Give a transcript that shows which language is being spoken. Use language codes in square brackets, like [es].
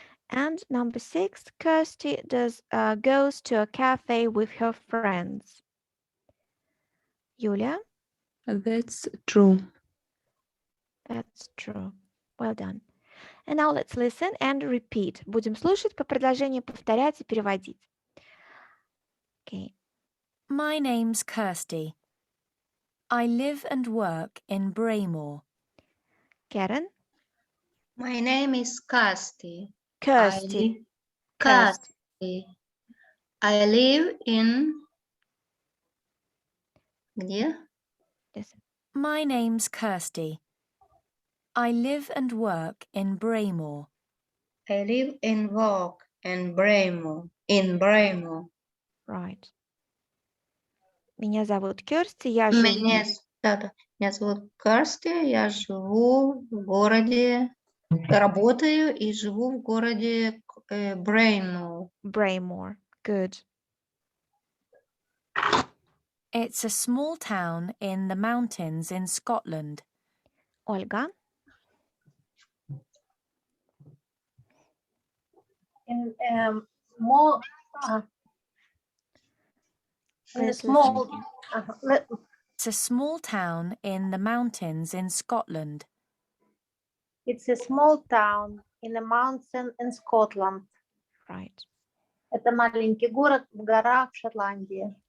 [en] And number 6, Kirsty goes to a cafe with her friends. Yulia? That's true. That's true. Well done. And now let's listen and repeat. [ru] Будем слушать по предложению, повторять и переводить. [en] Okay. My name's Kirsty. I live and work in Braemore. Karen? My name is Kirsty. Kirsty. Kirsty. I live in... [ru] Где? [en] Listen. My name's Kirsty. I live and work in Braemore. I live and work in Braemore. In Braemore. Right. [ru] Меня зовут Кирсти, я живу... Меня зовут Kirsty, я живу в городе, работаю и живу в городе Braemore. [en] Braemore. Good. It's a small town in the mountains in Scotland. Ольга? In more in a Let's small listen. It's a small town in the mountains in Scotland. it's a small town in a mountain in Scotland. Right. [ru] Это маленький город в горах в Шотландии.